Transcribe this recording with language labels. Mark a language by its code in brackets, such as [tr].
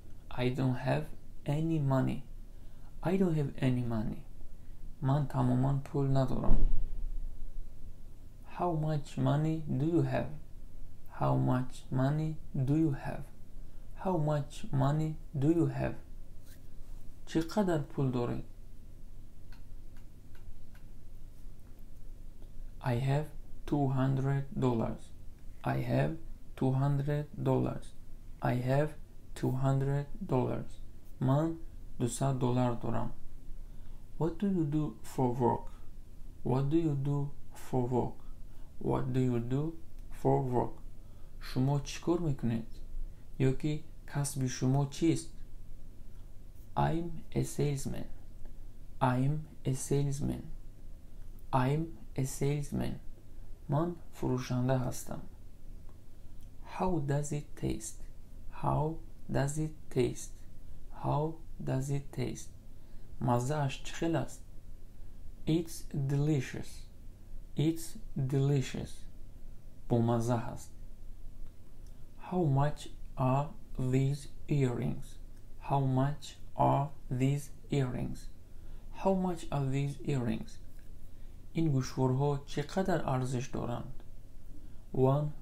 [en] I don't have any money. I don't have any money. [fa] من تماما پول ندارم. [en] How much money do you have? How much money do you have? How much money do you have? [fa] چقدر پول دارید؟ [en] I have $200. I have $200. I have $200. [fa] من $200 دارم. [en] What do you do for work? What do you do for work? What do you do for work? [fa] شما چیکار میکنید؟ یا که کسب شما چیست؟ [en] I'm a salesman. I'm a salesman. I'm a salesman. [fa] من فروشنده هستم. [en] How does it taste? How does it taste? How does it taste? [fa] مزه اش چخیل است؟ [en] It's delicious. It's delicious. [fa] بامزه هست. [en] How much are these earrings? How much are these earrings? How much are these earrings? [fa] این گوشوارها چقدر ارزش دارند؟ $1.